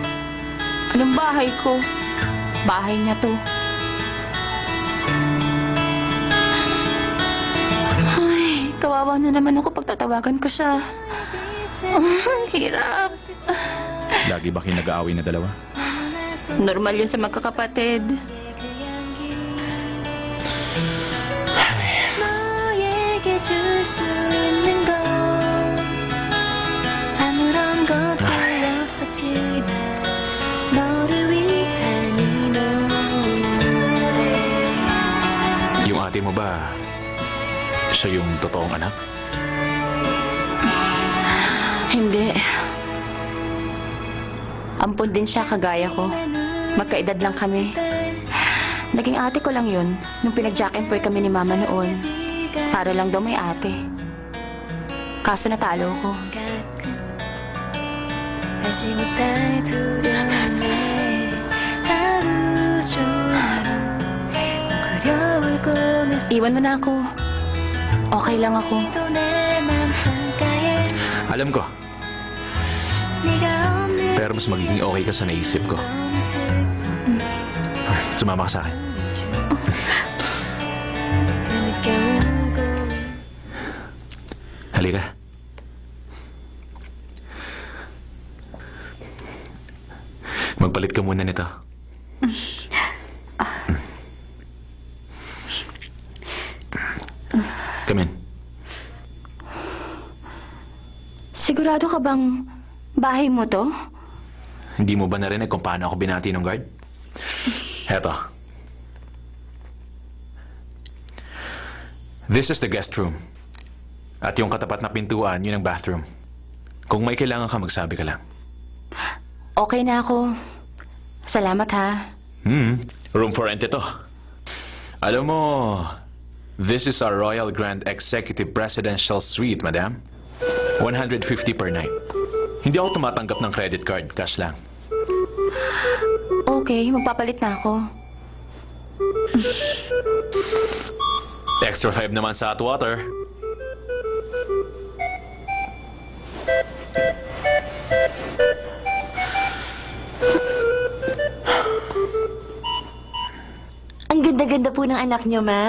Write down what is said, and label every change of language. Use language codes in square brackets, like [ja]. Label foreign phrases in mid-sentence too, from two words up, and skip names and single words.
[tl] Anong bahay ko? Bahay niya to. Ay, kawawa na naman ako pag tatawagan ko siya. Ang hirap. Lagi ba kayo nag-aaway na dalawa? Normal yun sa magkakapatid. [ko] 너에게 줄 수 있는 건 아무런 것도 없었지만 너를 위한 이 노래 [tl] Yung ate mo ba, siya yung totoong anak? Hindi. Ampun din siya kagaya ko. Magkaedad lang kami. Naging ate ko lang yun nung pinag-jack and poy kami ni Mama noon. Para lang daw may ate. Kaso natalo ko. [ko] 알지 못할 두려움에 하루 종일 웅크려울고 나서 [tl] Iwan mo na ako. Okay lang ako. [ko] 내 맘 창가에 [tl] Alam ko, [ko] 네가 없는 [tl] pero mas magiging okay ka sa naisip ko. [ko] 모습 [tl] Sumama ka sa akin. [ko] 느껴오고 [tl] Halika. Magpalit ka muna nito. [en] Come in. [tl] Sigurado ka bang bahay mo to? Hindi mo ba narinig kung paano ako binati ng guard? Eto. [en] This is the guest room. [tl] At yung katapat na pintuan, yun ang bathroom. Kung may kailangan ka, magsabi ka lang. Okay na ako. Salamat ha. [en] Room for rent [tl] ito. Alam mo, [en] this is our Royal Grand Executive Presidential Suite, madam. 150 per night. [tl] Hindi ako tumatanggap ng credit card, cash lang. Okay, magpapalit na ako. Extra 5 naman sa [en] hot water. [tl] Ang ganda-ganda po ng anak niyo, ma'am.